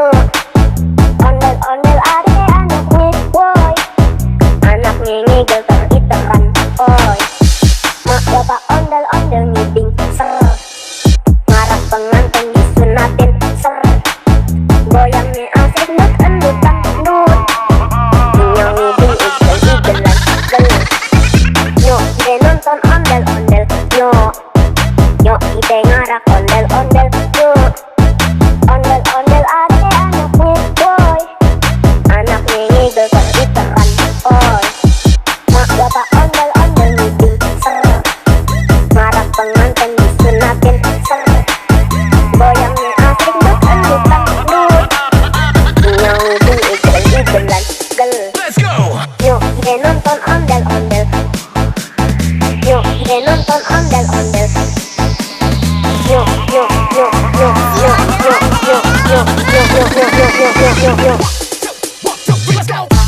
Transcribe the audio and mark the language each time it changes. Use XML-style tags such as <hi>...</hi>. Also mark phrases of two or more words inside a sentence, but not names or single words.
<bew>Ondel-ondel ade anaknya boy. Anaknya ngigel teritekan oi. Mak bapak ondel-ondel ngiding ser. Ngarak pengantin disunatin ser. Goyangnya asik nut endutan nut. Nyong ngiding igel-igelan gel. Yo ide nonton ondel-ondel yo. Yo ide ngarak ondel-ondel yo. Ondel-ondel ade anaknya boy. Anaknya ngigel teritekan oi. Mak bapak ondel-ondel ngiding ser. Ngarak pengantin disunatin ser. Goyangnya asik nut endutan nut. Nyong ngiding igel-igelan gel.</bew> <en>Let's go.</en> <bew>Yo ide nonton ondel-ondel. Yo ide nonton ondel-ondel. Yo yo yo yo yo yo yo yo yo yo yo yo yo yo.</bew> <en>One, two, let's go.</en>